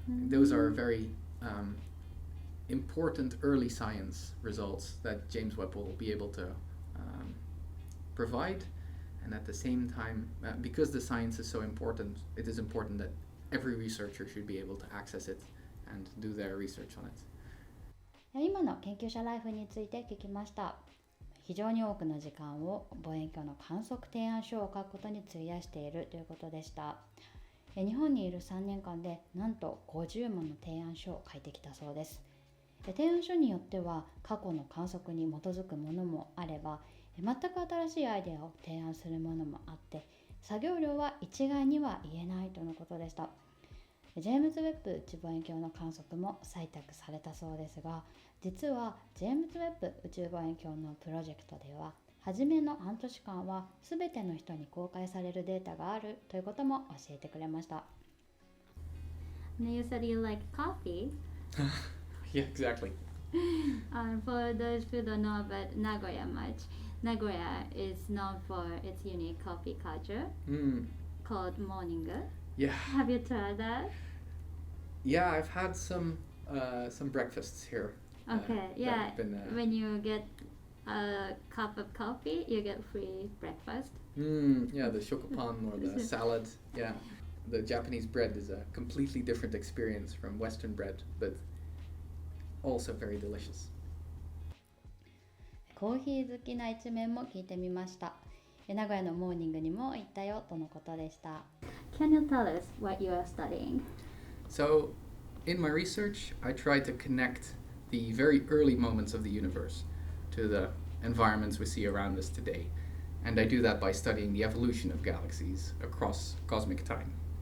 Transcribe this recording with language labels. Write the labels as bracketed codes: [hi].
[en] Those are very important early science results that James Webb will be able to provide. And at the same time, because the science is so important, it is important that every researcher should be able to access it and do their research on it. [ja] 今の研究者ライフについて聞きました。非常に多くの時間を望遠鏡の観測提案書を書くことに費やしているということでした。日本にいる3年間でなんと50もの提案書を書いてきたそうです。提案書によっては過去の観測に基づくものもあれば、全く新しいアイデアを提案するものもあって、作業量は一概には言えないとのことでした。ジェームズ・ウェッブ宇宙望遠鏡の観測も採択されたそうですが、実はジェームズ・ウェッブ宇宙望遠鏡のプロジェクトでは、初めの半年間は全ての人に公開されるデータがあるということも教えてくれました。 [en] You said you like coffee. Yeah, exactly. For those who don't know about Nagoya much, Nagoya is known for its unique coffee culture called morning. Yeah. Have you tried that? Yeah, I've had some breakfasts here. Okay, yeah. Been, when you get a cup of coffee, you get free breakfast. Yeah, the shokopan or the salad. Yeah, the Japanese bread is a completely different experience from Western bread, but also very delicious. [ja] コーヒー好きな一面も聞いてみました。名古屋のモーニングにも行ったよとのことでした。 [en] Can you tell us what you are studying? So, in my research, I try to connect the very early moments of the universe to the environments we see around us today. And I do that by studying the evolution of galaxies across cosmic time.